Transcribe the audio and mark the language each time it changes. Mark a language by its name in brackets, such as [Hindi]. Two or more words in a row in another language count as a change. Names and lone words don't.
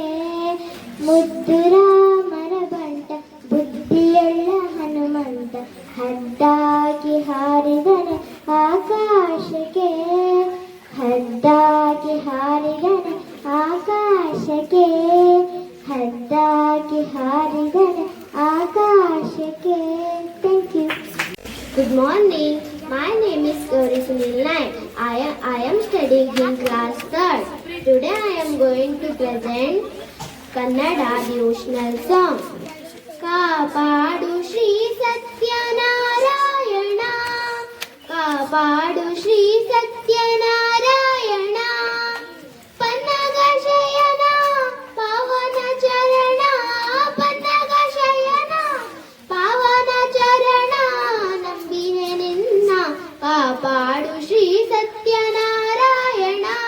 [Kannada] ಮುದ್ದುರಾಮರ ಬಂಟ ಬುದ್ಧಿಯುಳ್ಳ ಹನುಮಂತ, ಹದ್ದಾಗಿ ಹಾರಿದರೆ ಆಕಾಶಕ್ಕೆ. ಹದ್ದಾಗಿ ಹಾರಿದರೆ ಆಕಾಶಕ್ಕೆ, ಹದ್ದಾಗಿ ಹಾರಿದರೆ ಆಕಾಶಕ್ಕೆ. [English] thank you. Good morning. My name is Gauri Sunil Naik. I am studying in class 3rd. Today I am going to present Kannada devotional song. [Kannada] ಕಾಪಾಡು ಶ್ರೀ ಸತ್ಯನಾರಾಯಣ, ಕಾಪಾಡು ಶ್ರೀ ಸತ್ಯನಾರಾಯಣ, ಪನ್ನಗ ಶಯನ ಪವನ ಚರಣ, ಪನ್ನಗ ಶಯನ ಪವನ ಚರಣ, ನಂಬಿನೆ ನಿನ್ನ ಕಾಪಾಡು ಶ್ರೀ ಸತ್ಯನಾರಾಯಣ.